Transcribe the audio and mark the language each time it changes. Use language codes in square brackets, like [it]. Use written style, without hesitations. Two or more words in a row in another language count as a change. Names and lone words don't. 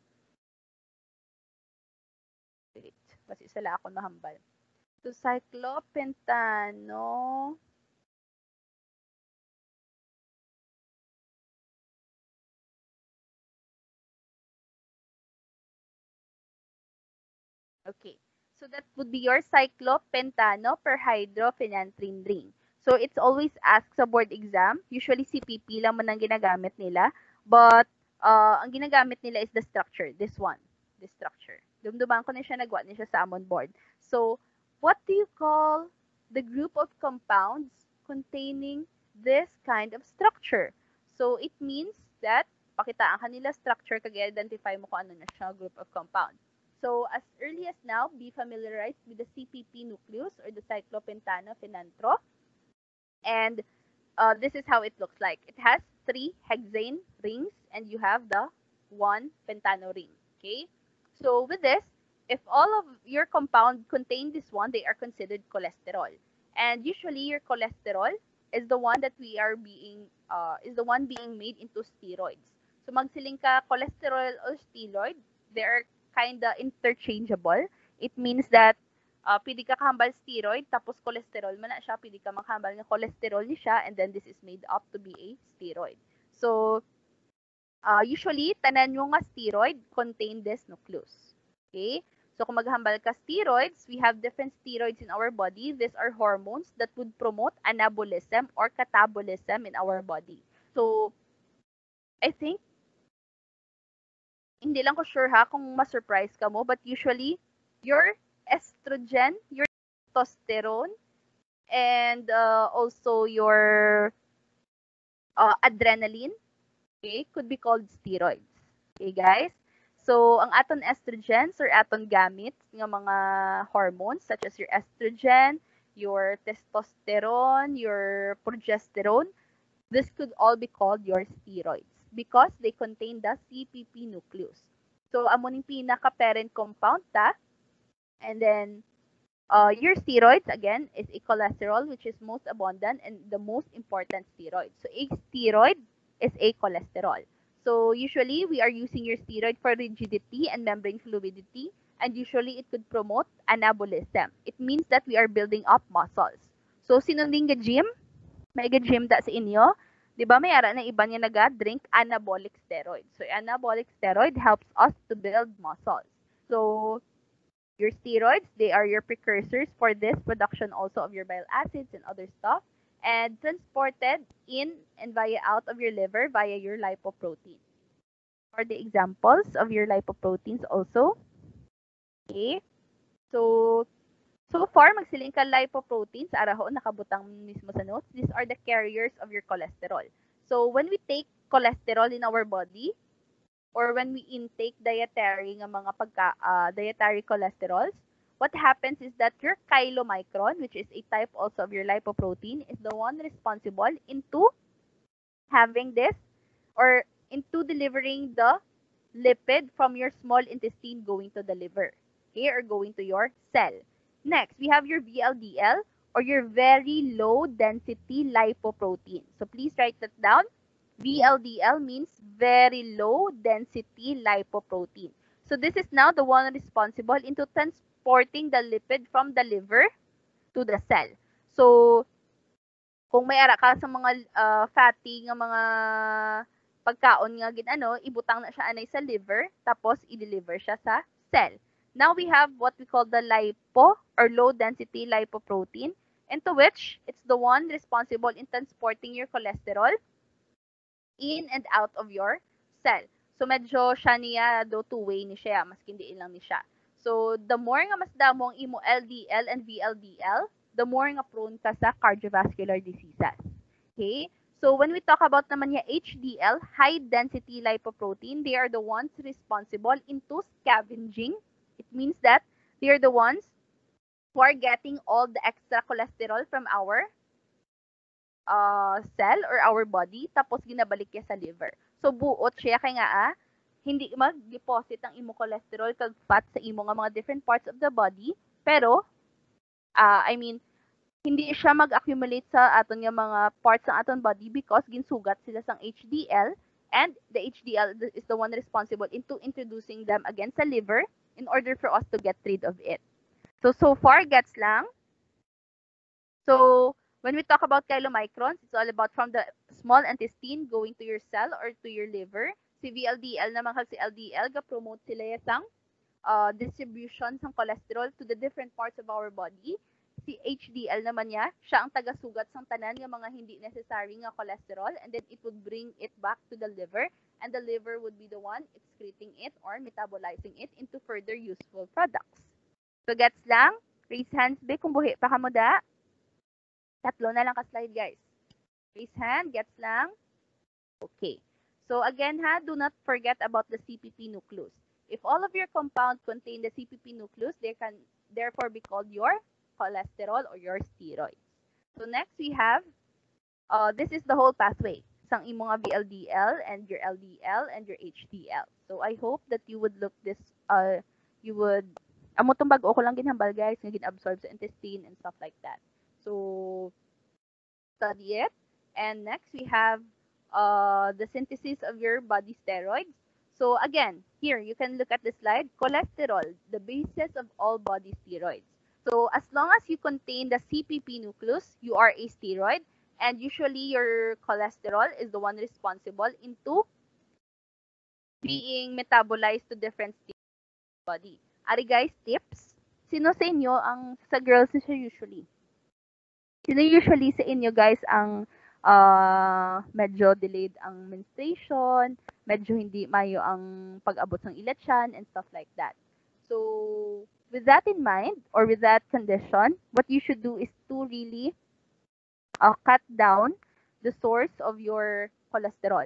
[hil] Wait, kasi sila ako nahambal. [en] So, cyclopentano. Okay. So, that would be your cyclopentano perhydrophenanthrene ring. So, it's always asked sa board exam. [hil] Usually, CPP lang man ang ginagamit nila. [en] But, [hil] ang ginagamit nila [en] is the structure. This one. This structure. [hil] Dumduman ko na siya, nagwa na siya sa amon board. [en] So, what do you call the group of compounds containing this kind of structure? So, it means that, [hil] pakitaan ka nila structure, kag-identify mo kung ano na siya [en] group of compounds. So, as early as now, be familiarized with the CPP nucleus or the cyclopentano-phenantro. And this is how it looks like. It has 3 hexane rings and you have the 1 pentano ring. Okay? So with this, if all of your compound contain this one, they are considered cholesterol. And usually your cholesterol is the one that being made into steroids. So [hil] magsiling ka [en] cholesterol or steroid, they are kinda interchangeable. It means that [hil] pwede ka kahambal steroid tapos cholesterol man na siya, pwede ka makahambal ng cholesterol ni siya, [en] and then this is made up to be a steroid. So usually [hil] tanan yung nga [en] steroid contain this nucleus. Okay? So [hil] kung maghambal ka [en] steroids, we have different steroids in our body. These are hormones that would promote anabolism or catabolism in our body. So I think [hil] hindi lang ko sure ha kung ma-surprise ka mo, [en] but usually your estrogen, your testosterone, and also your adrenaline, okay, could be called steroids. Okay, guys? So, [hil] ang aton [en] estrogens or [hil] aton gamit ng mga [en] hormones such as your estrogen, your testosterone, your progesterone, this could all be called your steroids because they contain the CPP nucleus. So, [hil] amo ning pinaka-parent compound ta. [en] And then, your steroids, again, is a cholesterol, which is most abundant and the most important steroid. So, a steroid is a cholesterol. So, usually, we are using your steroid for rigidity and membrane fluidity, and usually, it could promote anabolism. It means that we are building up muscles. So, [hil] sinunding ga-gym? May ga-gym da sa inyo? Di ba may ara na iba niya naga-drink [en] anabolic steroid. So, anabolic steroid helps us to build muscles. So, your steroids, they are your precursors for this production also of your bile acids and other stuff, and transported in and via out of your liver via your lipoprotein. For the examples of your lipoproteins also. Okay. So far, [hil] magsiling ka lipoproteins, araho, nakabutang mismo sa notes. [en] These are the carriers of your cholesterol. So when we take cholesterol in our body, or when we intake dietary [hil] nga mga [en] dietary cholesterols, what happens is that your chylomicron, which is a type also of your lipoprotein, is the one responsible into having this or into delivering the lipid from your small intestine going to the liver, okay, or going to your cell. Next, we have your VLDL or your very low density lipoprotein. So please write that down. VLDL means very low density lipoprotein. So this is now the one responsible into transporting the lipid from the liver to the cell. [hil] So kung may ara ka sa mga fatty nga mga pagkaon nga ginano, ibutang na siya anay sa liver tapos i-deliver siya sa cell. [en] Now we have what we call the lipo or low density lipoprotein, into which it's the one responsible in transporting your cholesterol in and out of your cell. [hil] So medyo siya niya do two-way ni siya, mas hindi lang ni siya. [en] So the more [hil] nga mas damo ang imo [en] LDL and VLDL, the more nga prone [hil] ka sa [en] cardiovascular diseases. Okay? So when we talk about [hil] naman niya [en] HDL, high density lipoprotein, they are the ones responsible into scavenging. It means that they are the ones who are getting all the extra cholesterol from our cell or our body, [hil] tapos ginabalik niya sa liver. So buot siya kay nga hindi mag-deposit ang imo cholesterol kag fat sa imo nga mga [en] different parts of the body, [hil] pero hindi siya mag-accumulate sa aton nga mga parts ng aton body because ginsugat sila sang HDL, [en] and the HDL is the one responsible into introducing them again sa liver in order for us to get rid of it. [hil] So far gets lang. [en] So when we talk about chylomicrons, it's all about from the small intestine going to your cell or to your liver. [hil] Si VLDL naman kasi LDL, ga-promote sila sang distribution ng cholesterol [en] to the different parts of our body. [hil] Si HDL naman niya, siya ang taga-sugat sang tanan ng mga hindi necessary nga cholesterol, [en] and then it would bring it back to the liver, and the liver would be the one excreting it or metabolizing it into further useful products. [hil] So gets lang? [en] Raise hands [hil] be kung buhi pa ka mo da. Tatlo na lang ka-slide, guys. [en] Raise hand, [hil] gets lang? [en] Okay. So again ha, do not forget about the CPP nucleus. If all of your compounds contain the CPP nucleus, they can therefore be called your cholesterol or your steroids. So next we have, this is the whole pathway. [hil] Sang imong nga [en] VLDL and your LDL and your HDL. So I hope that you would look this, [hil] amo tong bag-o ko lang ginhambal, guys, nga gin-absorb sa intestine [en] and stuff like that. So study it. And next we have the synthesis of your body steroids. So again, here you can look at the slide. Cholesterol, the basis of all body steroids. So as long as you contain the CPP nucleus, you are a steroid, and usually your cholesterol is the one responsible into being metabolized to different states of the body. [hil] Ari guys, tips. Sino sa inyo ang sa girls siya usually? Sino usually sa inyo guys ang medyo delayed ang menstruation, medyo hindi mayo ang pag-abot ng ilatsan [en] and stuff like that. So, with that in mind or with that condition, what you should do is to really cut down the source of your cholesterol.